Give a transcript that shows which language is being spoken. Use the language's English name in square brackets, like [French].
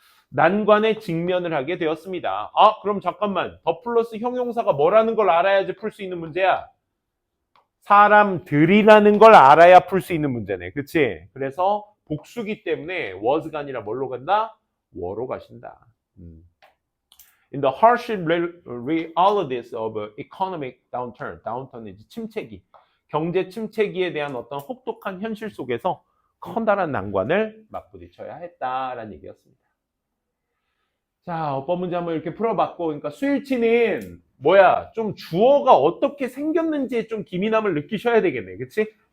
[Korean] 난관에 직면을 하게 되었습니다. 아, 그럼 잠깐만. 더 플러스 형용사가 뭐라는 걸 알아야지 풀 수 있는 문제야. 사람들이라는 걸 알아야 풀 수 있는 문제네. 그치? 그래서 복수기 때문에 was가 아니라 뭘로 간다? were 가신다. [English] In the harsh realities of economic downturn. [Korean] downturn은 이제 침체기. 경제 침체기에 대한 어떤 혹독한 현실 속에서 커다란 난관을 맞부딪혀야 했다라는 얘기였습니다. 자, 어법 문제 한번 이렇게 풀어봤고, 그러니까 수일치는 뭐야? 좀 주어가 어떻게 생겼는지에 좀 기민함을 느끼셔야 되겠네. 그치?